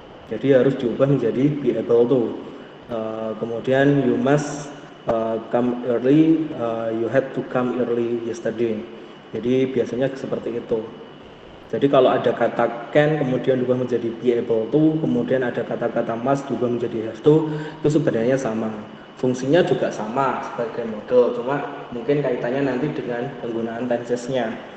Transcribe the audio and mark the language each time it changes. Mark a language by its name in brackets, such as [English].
[Indonesian] Jadi harus diubah menjadi be able to. [English] Kemudian you must come early, you had to come early yesterday. [Indonesian] Jadi biasanya seperti itu. Jadi kalau ada kata can kemudian diubah menjadi be able to, kemudian ada kata-kata must diubah menjadi have to, itu sebenarnya sama. Fungsinya juga sama sebagai model, cuma mungkin kaitannya nanti dengan penggunaan tensesnya.